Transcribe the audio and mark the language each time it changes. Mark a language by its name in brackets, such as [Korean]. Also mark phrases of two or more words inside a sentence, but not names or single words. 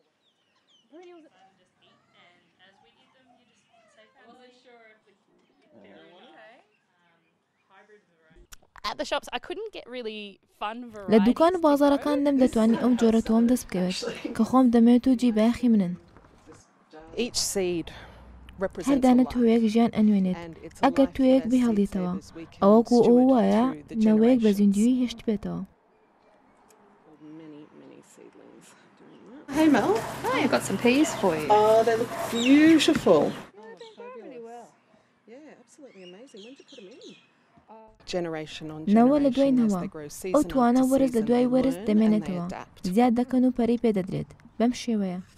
[Central Kurdish] لە دوکان و بازاڕەکان نەمدەتوانی ئەم جۆرە تۆم دەست بکەوێت کە خۆم دەمێت و جیبایەخی منن هەر دانە تۆیەک ژیان ئەنوێنێت ئەگەر تۆیەک بهێڵێتەوە ئەوەکو ئەو وایە نەوەیەک بە زیندوی هێشت بێتەوە [English] Hey Mel, I've got some peas for you. Oh, they look beautiful. Yeah, absolutely amazing. When did you put them in? [Central Kurdish] نەوە لە دوای نەوە ئەو توانە وەرز لە دوای وەرز دەمێنێتەوە زیاد دەکەن و پەرەی پێدەدرێت بەم شێوەیە